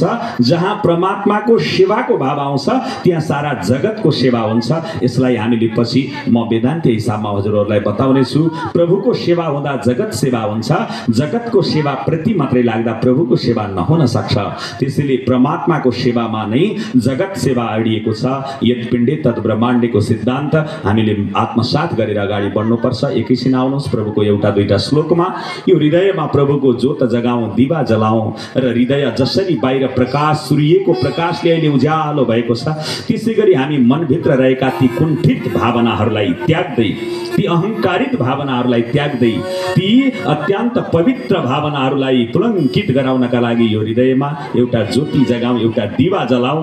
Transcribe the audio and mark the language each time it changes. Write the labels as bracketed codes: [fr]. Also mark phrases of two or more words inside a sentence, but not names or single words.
[ne] जहाँ परमात्माको सेवाको भाव आउँछ त्यहाँ सारा जगतको सेवा हुन्छ। यसलाई हामीले पछि म वेदान्त हिसाबमा हजुरहरूलाई बताउने छु। प्रभुको सेवा हुँदा जगत सेवा हुन्छ, जगतको सेवा प्रति मात्रै लाग्दा प्रभुको सेवा नहुन सक्छ। त्यसैले परमात्माको सेवामा नै जगत सेवा अडिएको छ। [sa] यद पिण्डे तद ब्रह्माण्डको [ne] सिद्धान्त हामीले आत्मसात गरेर अगाडि बढ्नु पर्छ। एकैछिन आउनुहोस् प्रभुको एउटा दुईटा श्लोकमा यो हृदयमा प्रभुको ज्योत जगाउँ, दिवा जलाउँ र हृदय जसरी बाहिर प्रकाश सूर्यको प्रकाशले अहिले उज्यालो भएको छ, त्यसै गरी हामी मनभित्र रहेका ती कुण्ठित भावनाहरूलाई त्याग्दै, ती अहङ्कारित भावनाहरूलाई त्याग्दै, ती अत्यन्त पवित्र भावनाहरूलाई पुलङ्कित गराउनका लागि यो हृदयमा एउटा ज्योति जगाउँ, एउटा दिवा जलाउँ।